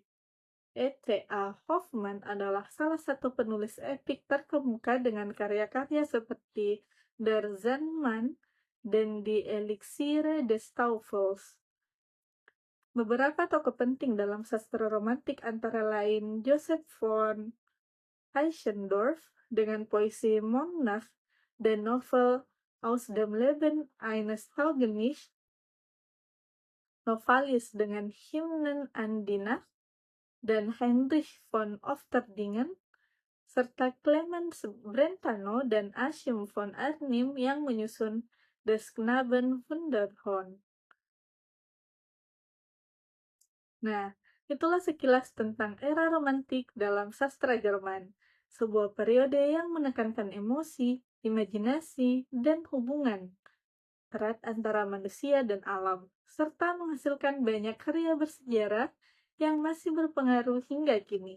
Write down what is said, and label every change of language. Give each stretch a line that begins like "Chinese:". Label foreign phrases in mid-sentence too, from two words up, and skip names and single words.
Indonesian: E.T.A. Hoffmann adalah salah satu penulis epik terkemuka dengan karya-karya seperti Der Sandmann dan Die Elixiere des Teufels. Beberapa tokoh penting dalam sastra romantik antara lain Joseph von Eichendorff dengan puisi Monnacht dan novel Aus dem Leben eines Taugenichts, Novalis dengan Hymnen an die Nacht, dan Heinrich von Ofterdingen, serta Clemens Brentano dan Achim von Arnim yang menyusun Des Knaben Wunderhorn. Nah, itulah sekilas tentang era romantik dalam sastra Jerman, sebuah periode yang menekankan emosi, imajinasi, dan hubungan erat antara manusia dan alam, serta menghasilkan banyak karya bersejarah yang masih berpengaruh hingga kini.